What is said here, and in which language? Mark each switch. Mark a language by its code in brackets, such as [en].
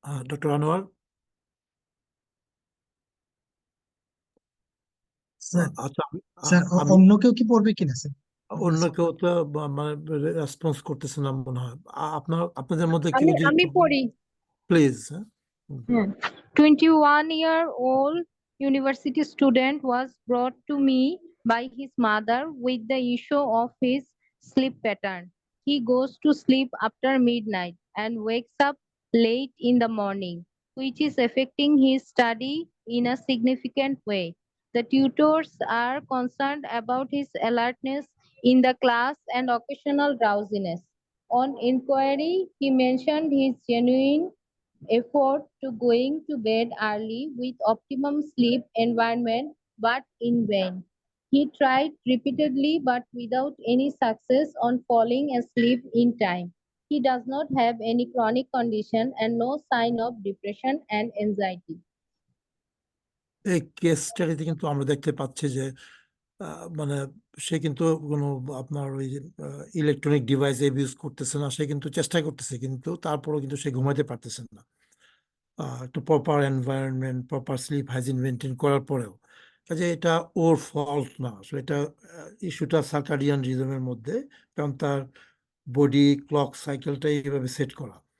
[bn] Doctor Anwar. Sir আচ্ছা, sir আমি অন্য কেউ কি পড়বে কিনা স্যার? অন্য কেউ তো মানে রেসপন্স করতেছে না মনে হয়। আপনাদের মধ্যে কেউ আমি যদি আমি পড়ি। Please. [en] 21-year-old university student was brought to me by his mother with the issue of his sleep pattern. He goes to sleep after midnight and wakes up late in the morning, which is affecting his study in a significant way. The tutors are concerned about his alertness in the class and occasional drowsiness. On inquiry, he mentioned his genuine effort to going to bed early with optimum sleep environment, but in vain. He tried repeatedly but without any success on falling asleep in time. He does not have any chronic condition and no sign of depression and anxiety. [bn] এই case স্টাডিতে কিন্তু আমরা দেখতে পাচ্ছি যে মানে সে কিন্তু কোনো আপনার ওই ইলেকট্রনিক ডিভাইস ইউজ করতেছে না, সে কিন্তু চেষ্টা করতেছে, কিন্তু তারপরও কিন্তু সে ঘুমাতে পারতেছে না। একটা proper environment, proper slip hygiene maintain করার পরেও, কাজে এটা ওর ফল্ট না, আসলে এটা ইস্যুটা সার্কাডিয়ান রিদমের মধ্যে, কারণ তার বডি ক্লক সাইকেলটাই এভাবে সেট করা।